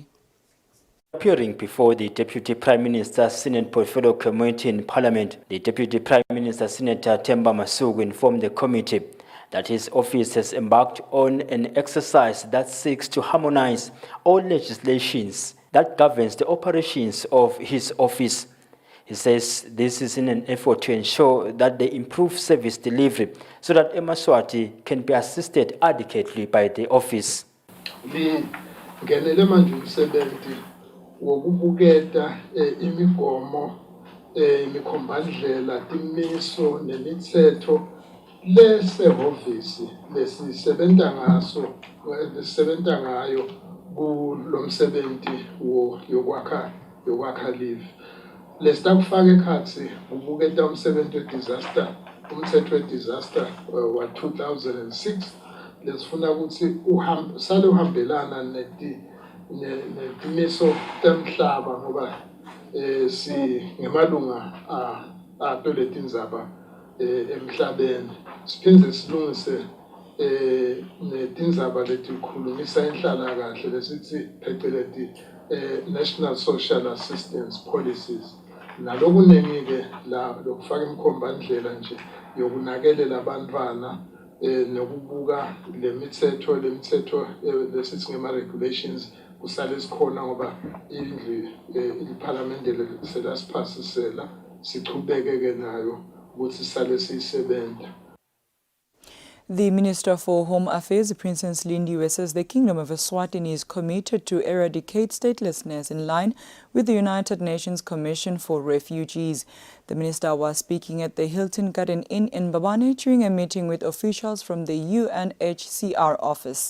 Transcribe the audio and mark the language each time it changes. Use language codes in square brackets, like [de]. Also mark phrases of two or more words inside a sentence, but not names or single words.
[en] Appearing before the Deputy Prime Minister's Senate Portfolio Committee in Parliament, the Deputy Prime Minister, Senator Themba Masuku, informed the committee that his office has embarked on an exercise that seeks to harmonize all legislations that governs the operations of his office. He says this is in an effort to ensure that they improve service delivery so that eMaswati can be assisted adequately by the office. [ss] Lesehhovisi lesisebenza ngayo kulomsebenzi yokwakha live. Lesakufaka ekhathi ubuketa umsebenzi disaster, umthetho we-disaster wa 2006 lesifuna ukuthi sale uhambelana netimiso temhlaba ngoba si ngemalunga atoleti indzaba emhlabeni siphinde silungise netindzaba letikhulumisa inhlalakahle lesithi phecelezi [en] national social assistance policies [ss] nalokuningi-ke la lokufaka imikhombandlela nje yokunakelela abantwana nokubuka lemithetho lesithi ngema-regulations kusale sikhona ngoba indlu iparlamente selasiphasisela sichubeke-ke nayo. [en] The Minister for Home Affairs, Princess Lindiwe, says the Kingdom of Eswatini is committed to eradicate statelessness in line with the United Nations Commission for Refugees. The minister was speaking at the Hilton Garden Inn in Babane during a meeting with officials from the UNHCR office.